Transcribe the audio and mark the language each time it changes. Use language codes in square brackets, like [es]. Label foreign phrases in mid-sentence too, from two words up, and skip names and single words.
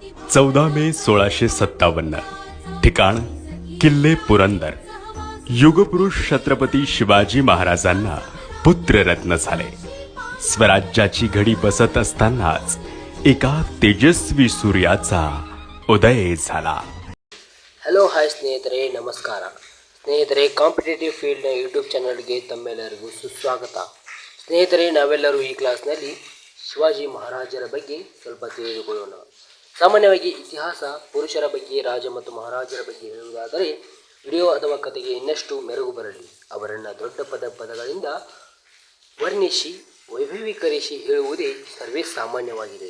[mr] 14 मे 1657, ठिकाण किल्ले पुरंदर. युगपुरुष छत्रपती शिवाजी महाराजांना पुत्ररत्न झाले. स्वराज्याची घडी बसत असतानाच एका तेजस्वी सूर्याचा उदय झाला. [en] hello hi [kn] ಸ್ನೇಹಿತರೆ, ನಮಸ್ಕಾರ ಸ್ನೇಹಿತರೆ. ಕಾಂಪಿಟೇಟಿವ್ ಫೀಲ್ಡ್ನ ಯೂಟ್ಯೂಬ್ ಚಾನಲ್ಗೆ ತಮ್ಮೆಲ್ಲರಿಗೂ ಸುಸ್ವಾಗತ. ಸ್ನೇಹಿತರೆ, ನಾವೆಲ್ಲರೂ ಈ ಕ್ಲಾಸ್ನಲ್ಲಿ ಶಿವಾಜಿ ಮಹಾರಾಜರ ಬಗ್ಗೆ ಸ್ವಲ್ಪ ತಿಳಿದುಕೊಳ್ಳೋಣ. ಸಾಮಾನ್ಯವಾಗಿ ಇತಿಹಾಸ, ಪುರುಷರ ಬಗ್ಗೆ, ರಾಜ ಮತ್ತು ಮಹಾರಾಜರ ಬಗ್ಗೆ ಹೇಳುವುದಾದರೆ ವಿಡಿಯೋ ಅಥವಾ ಕಥೆಗೆ ಇನ್ನಷ್ಟು ಮೆರುಗು ಬರಲಿ ಅವರನ್ನು ದೊಡ್ಡ ಪದಗಳಿಂದ ವರ್ಣಿಸಿ ವೈಭವೀಕರಿಸಿ ಹೇಳುವುದೇ ಸರ್ವೇ ಸಾಮಾನ್ಯವಾಗಿದೆ.